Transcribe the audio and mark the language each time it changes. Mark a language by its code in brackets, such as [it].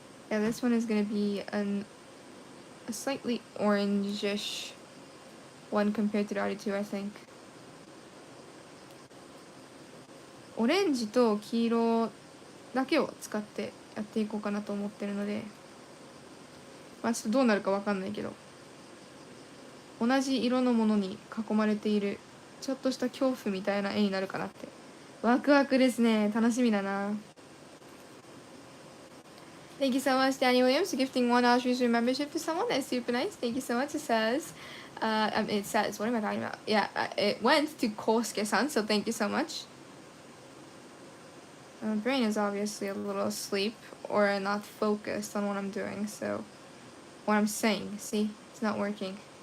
[en] Yeah, this one is gonna be a slightly orangish one compared to the other two, I think. [ja] オレンジと黄色だけを使ってやっていこうかなと思ってるので、まあちょっとどうなるかわかんないけど、同じ色のものに囲まれているちょっとした恐怖みたいな絵になるかなって。ワクワクですね。楽しみだな。 [en] Thank you so much, Danny Williams, for gifting one Austrian membership to someone. That's super nice. Thank you so much. It says, it says, what am I talking about? Yeah, it went to Kosuke-san, so thank you so much. My brain is obviously a little asleep or not focused on what I'm doing, so what I'm saying, see, it's not working.